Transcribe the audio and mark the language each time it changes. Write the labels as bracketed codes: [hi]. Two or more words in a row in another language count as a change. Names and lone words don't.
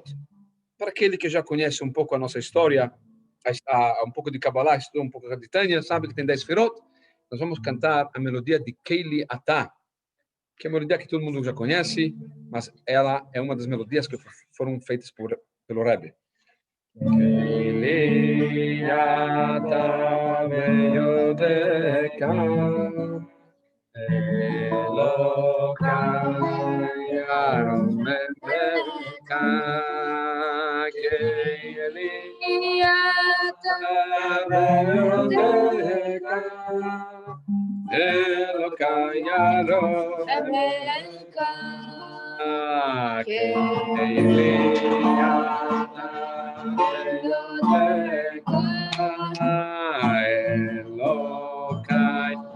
[pt] Para aquele que já conhece um pouco a nossa história, um pouco de Kabbalah, estudou um pouco de Tânia, sabe que tem 10 firot. Nós vamos cantar a melodia de Keili Atah, que é uma melodia que todo mundo já conhece, mas ela é uma das melodias que foram feitas pelo Rebbe. [he] אלי אתה ואודך אלהי ארוממך אלי אתה ואודך אלהי ארוממך אלי אתה ואודך אלהי